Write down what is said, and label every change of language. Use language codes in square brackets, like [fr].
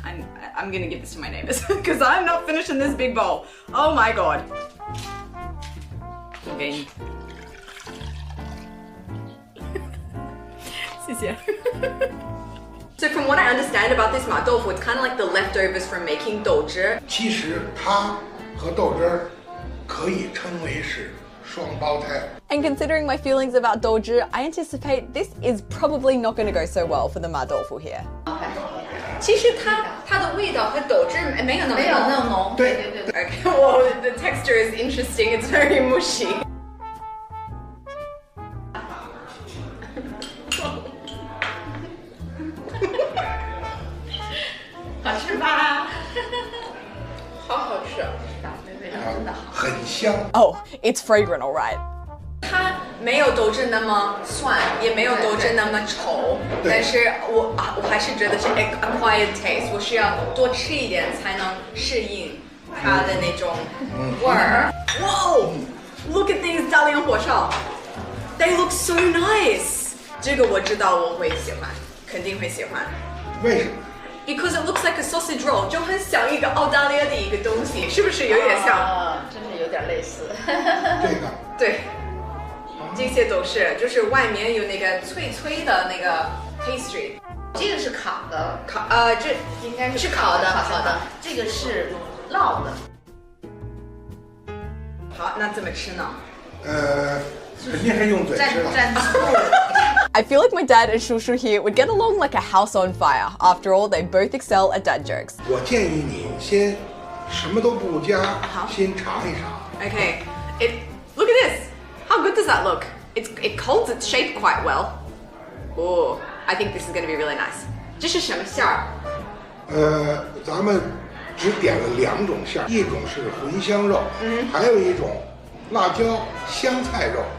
[en] I'm gonna give this to my neighbors because I'm not finishing this big bowl. Oh my god. Okay. [zh] 谢谢。 [en] So from what I understand about this ma doufu, it's kind of like the leftovers from making dolger. [zh] 其实它和豆汁儿可以称为是双胞胎。 [en] And considering my feelings about dolger, I anticipate this is probably not going to go so well for the ma doufu here. [zh] 其实它的味道和豆汁没有那么浓。对。 [en] Okay, well, the texture is interesting. It's very mushy. [zh] 好吃吧？好好吃。味道真的好。很香。 [en] Oh, it's fragrant, all right. [zh] 它没有豆汁那么酸，也没有豆汁那么稠，但是我还是觉得是 [en] acquired taste， [zh] 我需要多吃一点才能适应它的那种味儿。 [en] Whoa! Look at these 大连火烧 ，they look so nice. [zh] 这个我知道我会喜欢，肯定会喜欢。为什么？ [en] Because it looks like a sausage roll， [zh] 就很像一个澳大利亚的一个东西，是不是有点像？真是有点类似。这个。对。这些都是，就是外面有那个脆脆的那个 pastry，这个是烤的，这应该是烤的，烤的，这个是烙的。好，那怎么吃呢？肯定是用嘴吃了。蘸醋。 [en] I feel like my dad and Shushu here would get along like a house on fire. After all, they both excel at dad jokes. [zh] 我建议你先什么都不加，先尝一尝。 [en] Okay, look at this. How good does that look? It holds its shape quite well. Oh, I think this is going to be really nice. [zh] 这是什么馅儿？咱们只点了2种馅儿，一种是茴香肉，还有一种辣椒香菜肉。